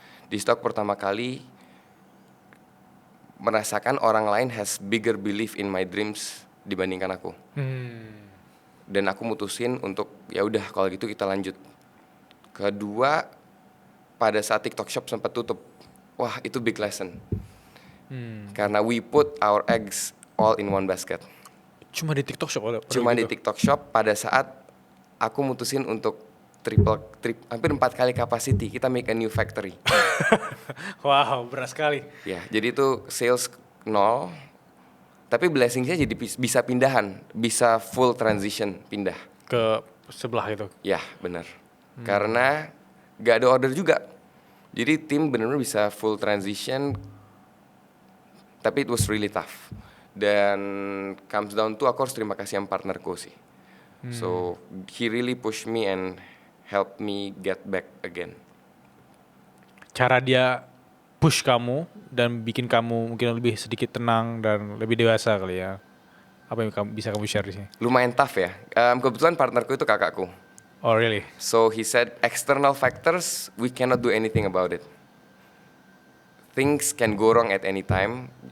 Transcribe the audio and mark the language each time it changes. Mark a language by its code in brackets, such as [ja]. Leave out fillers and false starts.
[id] Di stok pertama kali merasakan orang lain [en] has bigger belief in my dreams [id] dibandingkan aku. Dan aku mutusin untuk ya udah kalau gitu kita lanjut. Kedua, pada saat TikTok Shop sempat tutup. Wah, itu [en] big lesson. Karena we put our eggs all in one basket. [id] Cuma di TikTok Shop Di TikTok Shop pada saat aku mutusin untuk hampir 4 kali capacity, kita [en] make a new factory. [id] Wow, berat sekali. Ya, jadi itu sales 0. Tapi blessing-nya jadi bisa pindahan, bisa full transition pindah Ke sebelah itu. ya, benar. Karena gak ada order juga. Jadi tim benar-benar bisa full transition. Tapi [en] it was really tough. [id] Dan [en] comes down to [id] aku harus terima kasih sama partnerku sih. [en] So he really pushed me and helped me get back again. [id] Cara dia push kamu dan bikin kamu mungkin lebih sedikit tenang dan lebih dewasa kali ya. Apa yang bisa kamu share di sini? Lumayan tough ya. Kebetulan partnerku itu kakakku. [en] Oh really? So he said external factors we cannot do anything about it. Things can go wrong at any time.